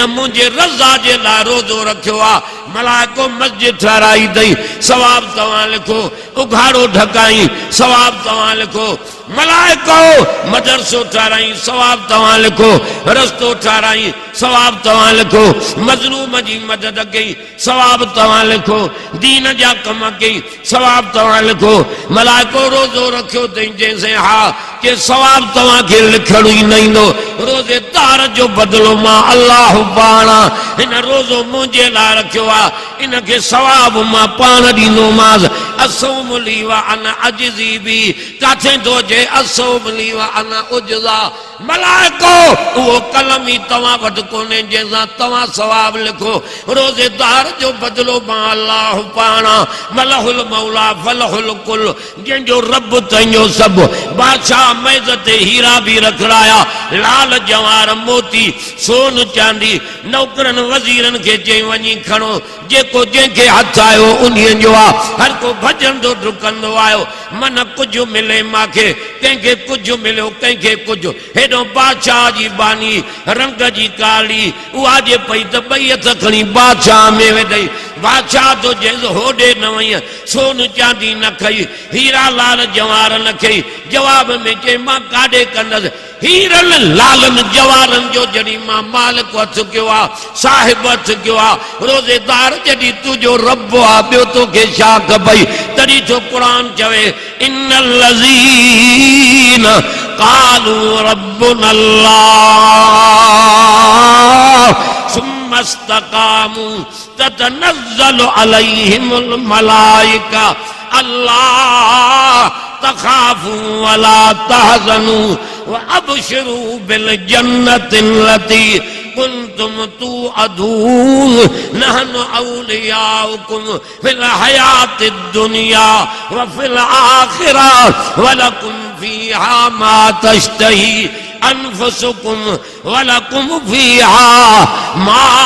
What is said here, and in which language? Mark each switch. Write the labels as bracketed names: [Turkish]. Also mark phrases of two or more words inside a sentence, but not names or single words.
[Sindhi] मुंहिंजे रज़ा जे लाइ रोज़ो रखियो आहे मलाइको मस्जिद ठाराई अथई सवाब तव्हां लिखो उघाड़ो ढकाई सवाब तव्हां लिखो मलाइको मदरसो ठाराई सवाब तव्हां लिखो रस्तो ठाराई सवाब तव्हां लिखो मज़लूम जी मदद कई सवाब तव्हां लिखो दीन जा कम कई सवाब तव्हां लिखो मलाइको रोज़ो रखियो अथई जंहिंसे हा के सवाब तव्हां खे लिखणु ई न ईंदो रोज़ेदार जो बदिलो मां अल्लाह पाण हिन रोज़ो मुंहिंजे लाइ रखियो आहे इनखे सवाब मां पाण ॾींदोमांसि [Arabic] الصوم لي وأنا أجزي به [Sindhi] काथे थो अचे [Arabic] الصوم لي وأنا أجزى [Sindhi] मलाइको उहो कलम ई तव्हां वटि कोन्हे जंहिंसां तव्हां सवाब लिखो रोज़ेदार जो बदिलो मां अल्लाह पाण [Arabic] من له المولى فله الكل [Sindhi] जंहिंजो रब तंहिंजो सभु बादशाह मेज़ ते हीरा भी रखड़ाया लाल जवार मोती सोन चांदी नौकरनि वज़ीरनि खे चई वञी खणो जेको जंहिंखे हथ आयो उन्हीअ जो आहे हर को भॼंदो डुकंदो आयो मन कुझु मिले मूंखे कंहिंखे कुझु मिलियो कंहिंखे कुझु हेॾो बादशाह जी बानी रंग जी काली उहा जे पई त ॿई हथ खणी बादशाह में वेठई बादशाह तो जंहिं होॾे न वई सोन चांदी न खई हीरा लाल जवार न खई जवाब में चई मां काॾे कंदसि हीरनि लालनि जवारनि जो जॾहिं मां मालिक हथ कयो आहे साहिब हथ कयो आहे रोज़ेदार जॾहिं तुंहिंजो रब आहे ॿियो तोखे छा खपई तॾहिं छो क़ुरान चवे इन्नल [Arabic] الذين قالوا ربنا الله ثم استقاموا تتنزل عليهم الملائكة ألا تخافوا ولا تحزنوا وأبشروا بالجنة التي كنتم توعدون نحن أولياؤكم في الحياة الدنيا وفي الآخرة ولكم فيها ما تشتهي أنفسكم ولكم فيها ما